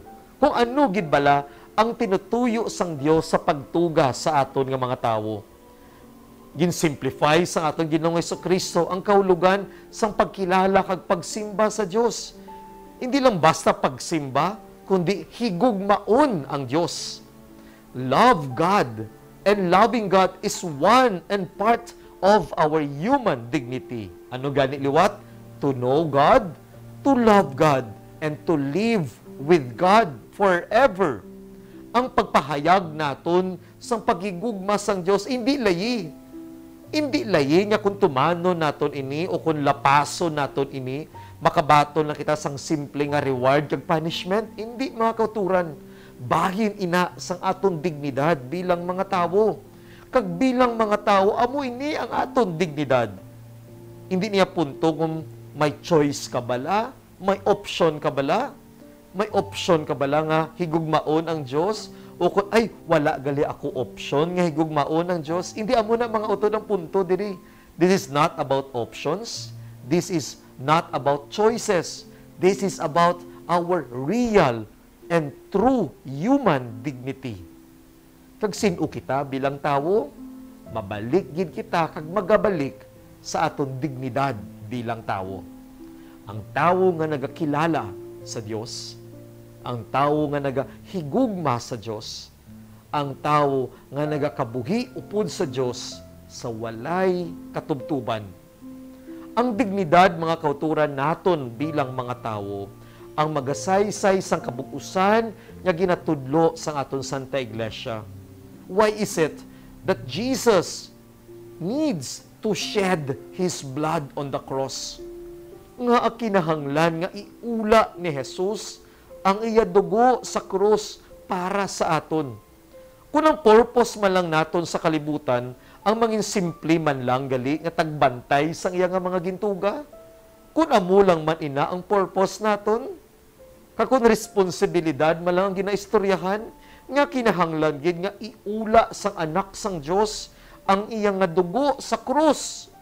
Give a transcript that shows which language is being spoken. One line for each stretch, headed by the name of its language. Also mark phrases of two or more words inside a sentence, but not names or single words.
Hiligaynon: Kung ano gid bala ang tinutuyo sang Dios sa pagtuga sa aton nga mga tawo. Gin-simplify sa aton Ginoong Hesukristo ang kahulugan sang pagkilala kag pagsimba sa Dios. Hindi lang basta pagsimba, kundi higugmaon ang Dios.
English: Love God, and loving God is one and part of our human dignity.
Hiligaynon: Ano gani liwat?
English: To know God, to love God, and to live with God forever.
Hiligaynon: Ang pagpahayag naton sang pagigugma sang Dios hindi layi. Hindi layi nga kung tumano naton ini o kung lapaso naton ini, makabaton na kita sang simple nga reward kag punishment. Hindi, mga kauturan. Bahin ina sang aton dignidad bilang mga tawo. Kag bilang mga tawo, amo ini ang aton dignidad. Hindi niya punto kung may choice ka bala, may option ka bala, may option ka bala nga higugmaon ang Dios, o kung ay wala gali ako option nga higugmaon ang Dios. Hindi amo na mga utod ang punto diri.
English: This is not about options. This is not about choices. This is about our real and true human dignity.
Hiligaynon: Kag sino kita bilang tawo, mabalik gid kita kag magabalik sa aton dignidad bilang tawo. Ang tawo nga nagakilala sa Dios, ang tawo nga nagahigugma sa Dios, ang tawo nga nagakabuhi upod sa Dios sa walay katubtuban. Ang dignidad, mga kauturan naton bilang mga tawo, ang magasaysay sang kabukusan nga ginatudlo sang aton Santa Iglesia.
English: Why is it that Jesus needs to shed His blood on the cross?
Hiligaynon: Nga kinahanglan nga iula ni Jesus ang iya dugo sa krus para sa aton. Kung ang purpose man lang naton sa kalibutan, ang mangin simple man lang gali nga tagbantay sang iya nga mga gintuga, kung amo lang man ina ang purpose naton, kakun responsibilidad man lang ang ginaistoryahan, nga kinahanglan gid nga iula sang anak sang Dios ang iyang nga dugo sa krus.